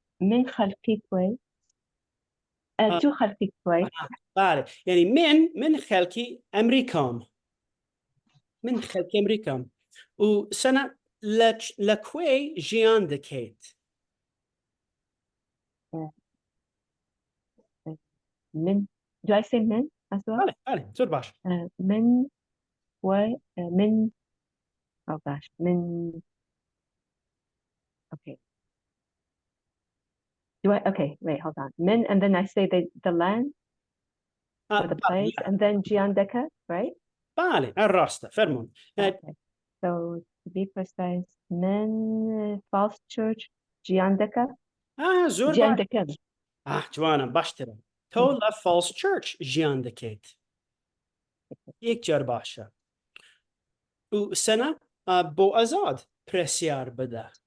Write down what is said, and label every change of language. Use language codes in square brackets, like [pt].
[ckb] من خەڵکی کوێ تو خەڵکی کوێ بله یعنی من خەڵکی ئەمریکام من خەڵکی ئەمریکام و سەنە لە کوێ ژیان دەکەیت من [en] do I say men as well [ckb] بله زۆر باش من کوێ من [en] oh gosh من okay okay wait hold on min and then I say the land or the place and then [ckb] ژیان دەکەت [en] right [ckb] بله ڕاستە فەرمون [en] okay so to be precise min false church [ckb] ژیان دەکەت زۆر ژیان باش دەکەم جوانە باشترە تۆ لە فالس چرچ ژیان دەکەیت یەک جار باشە و سەنە بۆ ئەزاد پرسیار بدە